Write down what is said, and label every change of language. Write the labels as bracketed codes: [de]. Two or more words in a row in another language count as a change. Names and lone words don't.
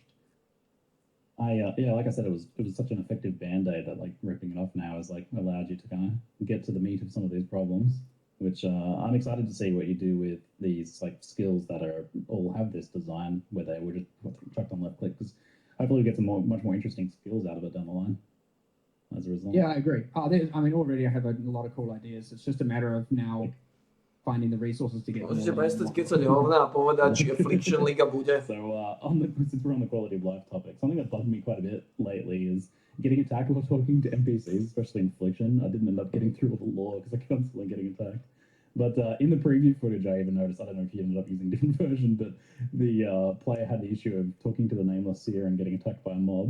[en] Yeah, like I said, it was such an effective band-aid that like ripping it off now has like allowed you to kind of get to the meat of some of these problems, which I'm excited to see what you do with these like skills that are all have this design where they were just chucked on left click, because hopefully we get some much more interesting skills out of it down the line as a result. Yeah, I agree. Already I have a lot of cool ideas. It's just a matter of now finding the resources to get them. [sk] Môžete prestať kecať hovna a povedať, či Affliction Liga bude. [en] So since we're on the quality of life topic, something that bugged me quite a bit lately is getting attacked while talking to NPCs, especially in Affliction. I didn't end up getting through all the lore because I kept constantly getting attacked. But in the preview footage, I even noticed, I don't know if you ended up using a different version, but the player had the issue of talking to the Nameless Seer and getting attacked by a mob.